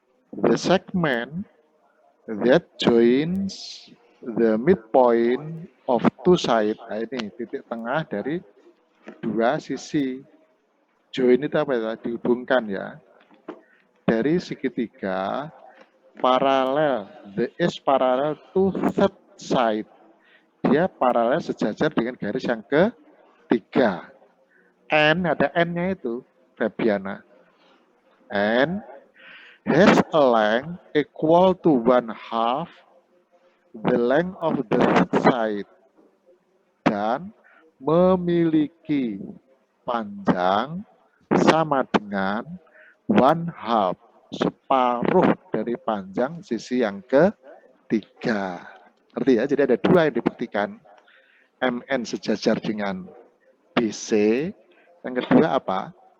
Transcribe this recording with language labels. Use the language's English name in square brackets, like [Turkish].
[English] The segment that joins the midpoint of two sides. [Indonesian] Nah ini titik tengah dari dua sisi. Join itu apa ya? Dihubungkan ya. Dari segitiga paralel. [English] The is parallel to third side. [Indonesian] Dia paralel sejajar dengan garis yang ketiga. N, ada N-nya itu, Fabiana. [English] N has a length equal to 1/2 the length of the third side. [Indonesian] Dan memiliki panjang sama dengan 1/2, separuh dari panjang sisi yang ketiga. Ngerti ya? Jadi ada dua yang dibuktikan. MN sejajar dengan BC. Yang kedua apa?